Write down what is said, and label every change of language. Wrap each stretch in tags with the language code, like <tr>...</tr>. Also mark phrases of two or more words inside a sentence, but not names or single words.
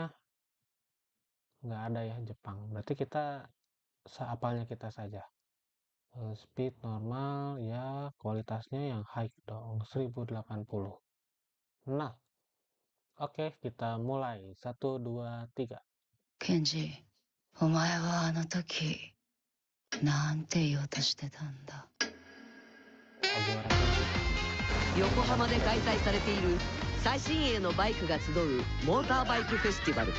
<id>Nggak ada ya, Jepang. Berarti kita seapalnya kita saja. Speed normal ya, kualitasnya yang high dong, 1080. Nah, oke, kita mulai. 1, 2, 3.</id> <ja>ケンジ、お前はあの時、なんて言おうとしてたんだ。 Ogiwara Kenji. 横浜で開催されている最新鋭のバイクが集うモーターバイクフェスティバル。</ja>